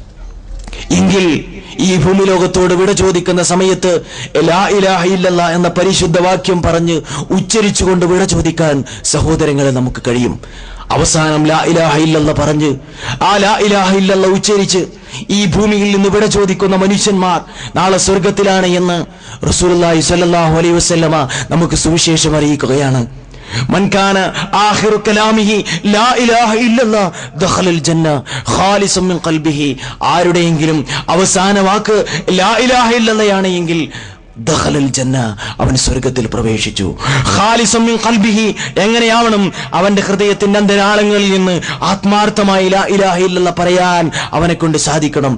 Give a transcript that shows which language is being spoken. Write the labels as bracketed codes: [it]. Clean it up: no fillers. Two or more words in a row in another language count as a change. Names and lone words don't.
[ml] എങ്കിൽ ഈ ഭൂമി ലോകത്തോട് വിട ചോദിക്കുന്ന സമയത്ത് [ar] لا إله إلا الله [ml] എന്ന പരിശുദ്ധ വാക്യം പറഞ്ഞ് ഉച്ചരിച്ചുകൊണ്ട് വിട ചോദിക്കാൻ സഹോദരങ്ങളെ നമുക്ക് കഴിയും. അവസാനം [ar] لا إله إلا الله [ml] പറഞ്ഞ് ആ [ar] لا إله إلا الله [ml] ഉച്ചരിച്ച് ഈ ഭൂമിയിൽ നിന്ന് വിട ചോദിക്കുന്ന മനുഷ്യന്മാർ നാളെ സ്വർഗത്തിലാണ് എന്ന് റസൂലുള്ളാഹി [ar] صلى الله عليه وسلم [ml] നമുക്ക് സുവിശേഷം അറിയിക്കുകയാണ്. [ar] من كان آخر كلامه لا إله إلا الله دخل الجنة خالصا من قلبه. [ml] ആരുടെയെങ്കിലും അവസാന വാക്ക് [ar] لا إله إلا الله [ml] ആണെങ്കിൽ [ar] دخل الجنة, [ml] അവൻ സ്വർഗത്തിൽ പ്രവേശിച്ചു. [ar] خالصا من قلبه, എങ്ങനെയാവണം? [ml] അവന്റെ ഹൃദയത്തിന്റെ അന്തരാളങ്ങളിൽ നിന്ന് ആത്മാർത്ഥമായി [ar] لا إله إلا الله [ml] പറയാൻ അവനെ കൊണ്ട് സാധിക്കണം.